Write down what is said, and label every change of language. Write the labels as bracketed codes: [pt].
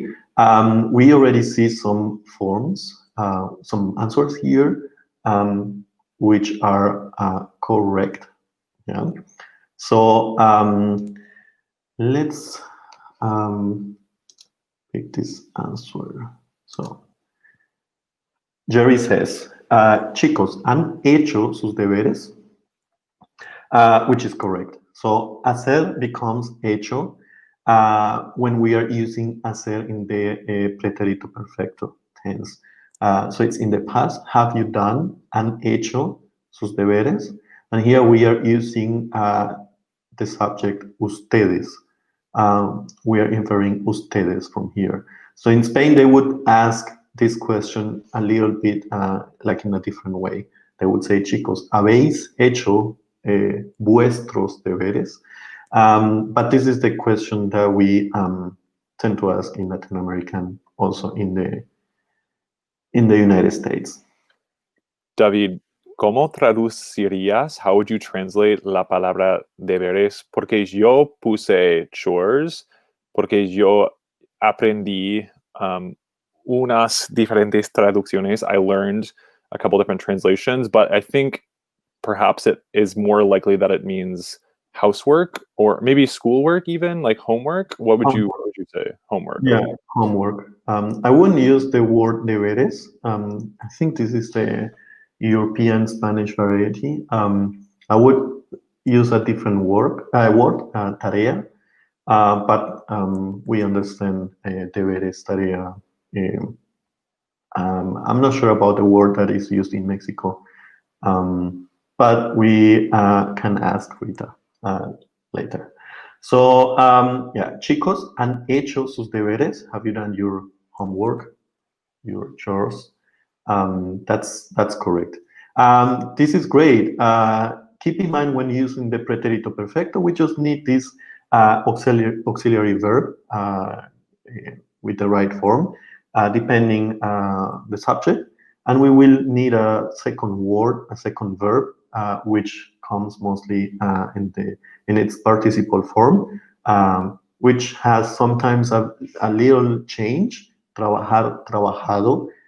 [en] We already see some forms, some answers here, which are correct. Yeah. So let's pick this answer. So Jerry says, [es] chicos, ¿han hecho sus deberes? [en] Which is correct. So hacer becomes hecho when we are using hacer in the pretérito perfecto tense. So it's in the past. Have you done? [es] ¿Han hecho sus deberes? [en] And here we are using the subject ustedes. We are inferring ustedes from here. So in Spain, they would ask this question a little bit like in a different way. They would say, [es] chicos, ¿habéis hecho vuestros deberes? [en] But this is the question that we tend to ask in Latin America and also in the United States. [es] David, ¿cómo traducirías? [en] How would you translate [es] la palabra deberes? Porque yo puse chores, porque yo aprendí unas diferentes traducciones. [en] I learned a couple different translations, but I think perhaps it is more likely that it means housework or maybe schoolwork, even like homework. What would you say? Homework. Yeah, okay. Homework. I wouldn't use the word deberes. I think this is the European Spanish variety. I would use a different word, tarea, but we understand deberes, tarea. I'm not sure about the word that is used in Mexico, but we can ask Rita later. So, yeah, [es] chicos, ¿han hecho sus deberes? [en] Have you done your homework, your chores? That's correct. This is great. Keep in mind when using the pretérito perfecto, we just need this auxiliary verb with the right form, depending the subject, and we will need a second word, a second verb, which comes mostly in its participle form, which has sometimes a little change, trabajar, trabajado,